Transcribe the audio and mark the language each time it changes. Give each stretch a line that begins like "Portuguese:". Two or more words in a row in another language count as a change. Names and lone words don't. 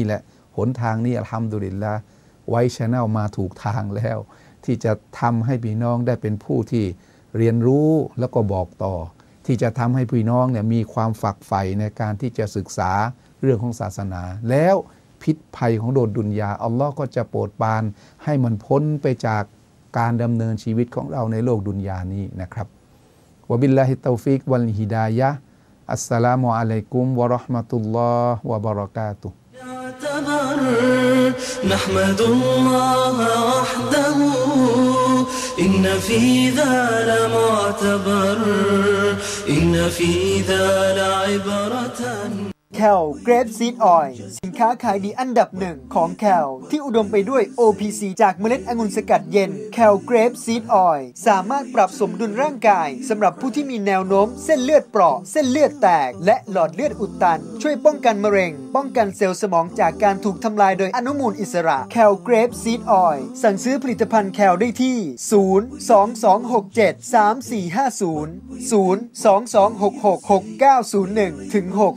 Thai: แหละหนทางนี้
Arabic: الحمد لله
Thai: ไว้ชาแนลมาถูกทางแล้วที่จะทำให้พี่น้องได้เป็นผู้ที่เรียนรู้แล้วก็บอกต่อที่จะทำให้พี่น้องเนี่ยมีความฝักใฝ่ในการที่จะศึกษาเรื่องของศาสนาแล้วพิษภัยของโลกดุนยาอัลลอฮ์ก็จะโปรดปรานให้มันพ้นไปจากการดำเนินชีวิตของเราในโลกดุนยานี้นะครับ
Arabic: وبالله التوفيق والهداية السلام عليكم ورحمة الله وبركاته نحمد الله وحده إن في ذا لمعتبر إن في ذا لعبرة
Thai: แคลเกรปซีดออยล์สินค้าขายดีอันดับหนึ่งของแคลที่อุดมไปด้วย OPC จากเมล็ด องุ่นสกัดเย็นแคลเกรปซีดออยล์สามารถปรับสมดุลร่างกายสำหรับผู้ที่มีแนวโน้มเส้นเลือดเปราะเส้นเลือดแตกและหลอดเลือดอุดตันช่วยป้องกันมะเร็งป้องกันเซลล์สมองจากการถูกทำลายโดยอนุมูลอิสระแคลเกรปซีดออยล์สั่งซื้อผลิตภัณฑ์แคลได้ที่022673450 022666901-6